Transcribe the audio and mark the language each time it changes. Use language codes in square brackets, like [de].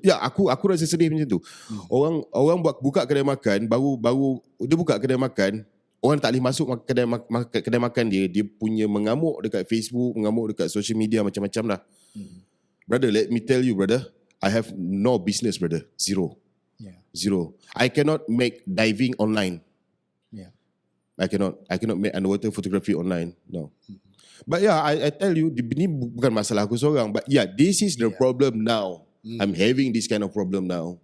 [ms] Aku rasa sedih macam tu. Orang buka kedai makan, baru dia buka kedai makan, orang tak boleh masuk kedai makan dia punya mengamuk dekat Facebook, mengamuk dekat social media macam-macam lah. [en] Brother, let me tell you, brother, I have no business, brother. Zero. [ms] Yeah. [en] Zero. I cannot make diving online. Yeah. I cannot make underwater photography online. No. But yeah, I tell you, [ms] ini bukan masalah aku seorang. [en] But yeah, this is the problem now. I'm having this kind of problem now.